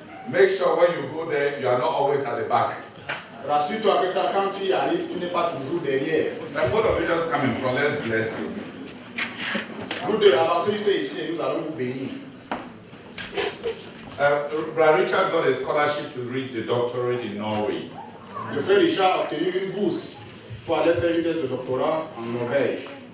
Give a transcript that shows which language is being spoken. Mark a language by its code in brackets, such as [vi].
[en] Make sure when you go there, you are not always at the back. [fr] Rassure-toi que quand tu y arrives, tu n'es pas toujours derrière. [en] Now, both of you just come in front. Let's bless you. [fr] Vous deux, avancez juste ici et nous allons vous bénir. [en] Brother Richard got a scholarship to reach the doctorate in Norway. [fr] Le frère Richard a obtenu une bourse pour aller faire une thèse de doctorat en Norvège.